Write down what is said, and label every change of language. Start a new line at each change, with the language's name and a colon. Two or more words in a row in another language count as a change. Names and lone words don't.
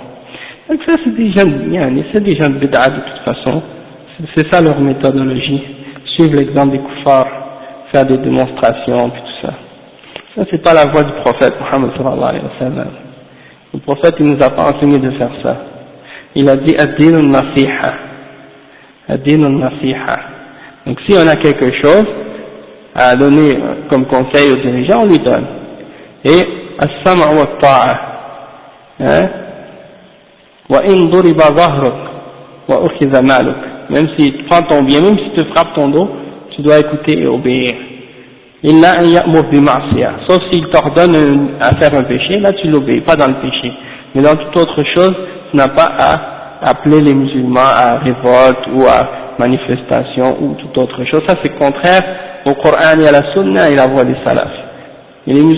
French: Donc ça, c'est des gens de bid'a de toute façon. C'est ça leur méthodologie. Suivre l'exemple des kuffars, faire des démonstrations, puis tout ça. Ça, c'est pas la voie du prophète Muhammad
Arabic: صلى الله عليه وسلم.
French: Le prophète, il nous a pas enseigné de faire ça. Il a dit
Arabic: الدين النصيحة. الدين النصيحة.
French: Donc si on a quelque chose à donner comme conseil aux dirigeants, on lui donne.
Arabic: Et السمع والطاعة. وإن ضرب ظهرك وأخذ مالك.
French: Même si tu prends ton bien, même si tu frappes ton dos, tu dois écouter et obéir.
Arabic: إلا أن يأمر بمعصية.
French: Sauf s'il t'ordonne à faire un péché, là tu l'obéis, pas dans le péché. Mais dans toute autre chose, tu n'as pas à appeler les musulmans à révolte ou à manifestation ou toute autre chose. Ça c'est contraire au Coran et à la Sunna et la voie des salafs.